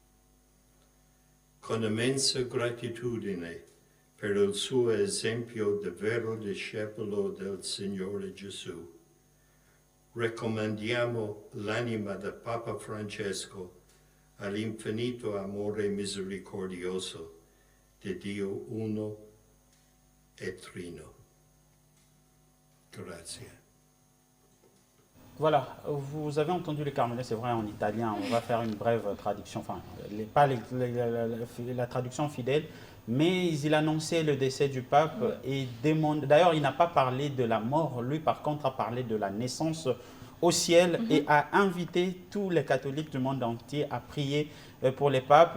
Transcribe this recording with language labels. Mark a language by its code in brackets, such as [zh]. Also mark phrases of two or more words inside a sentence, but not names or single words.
[it] Con immensa gratitudine per il suo esempio di vero discepolo del Signore Gesù, raccomandiamo l'anima del Papa Francesco all'infinito amore misericordioso di Dio uno e trino. Grazie. [fr] Voilà, vous avez entendu le Carmelin, c'est vrai en italien, on va faire une brève traduction, enfin, pas la traduction fidèle, mais il annonçait le décès du pape et demande, d'ailleurs il n'a pas parlé de la mort, lui par contre a parlé de la naissance au ciel et a invité tous les catholiques du monde entier à prier pour les papes.